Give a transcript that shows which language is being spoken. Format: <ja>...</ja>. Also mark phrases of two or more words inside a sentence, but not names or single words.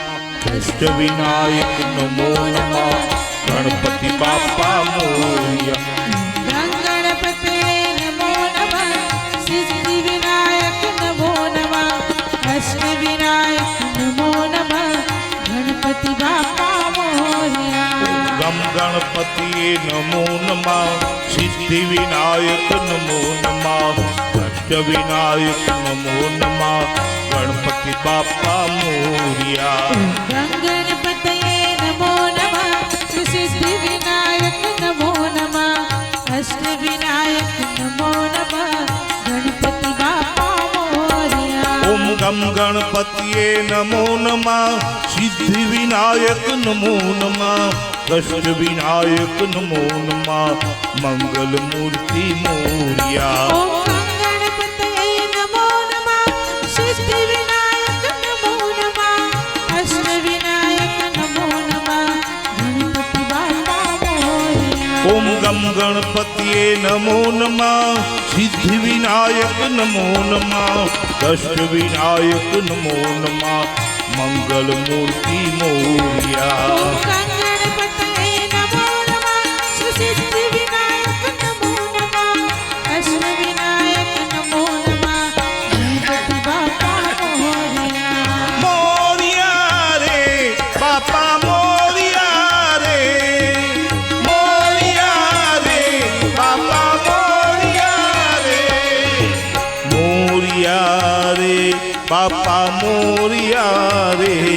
<sa>कष्ट विनायक नमो नमः.</sa> <mr>गणपती बाप्पा मोरया.</mr> <sa>गणपते नमो नमः, सिद्धि विनायक नमो नमः, अष्ट विनायक नमो नमः,</sa> <mr>गणपति बापा मोरया.</mr> <sa>गं गणपति नमो नमः. सिद्धि विनायक नमो नमः. कष्ट विनायक नमो नमः.</sa> <mr>गणपती बाप्पा मोरया.</mr> <sa>गणपते नमो नमः, सिद्धि विनायक नमो नमः, अष्ट विनायक नमो नमः,</sa> <mr>गणपति बापा मोरया.</mr> <sa>ॐ गं गणपतये नमो नमः. सिद्धि विनायक नमो नमः. कष्ट विनायक नमो नमः.</sa> <mr>मंगल मूर्ती मोरया.</mr> <sa>ओम गणपते नमो नमः, सिद्धि विनायक नमो नमः, अष्ट विनायक नमो नमः,</sa> <mr>गणपति बापा मोरया.</mr> <sa>ॐ गं गणपतये नमो नमः. सिद्धि विनायक नमो नमः. कष्ट विनायक नमो नमः.</sa> <mr>मंगल मूर्ती मोरया.</mr> <sa>ओम गणपते नमो सिद्धि विनायक नमो नमः अष्ट विनायक नमो नमः</sa> <mr>गणपती बाप्पा मोरया मोरया रे बाप्पा मोरया रे मोरया रे बाप्पा मोरया रे मोरया रे बाप्पा मोरया रे</mr>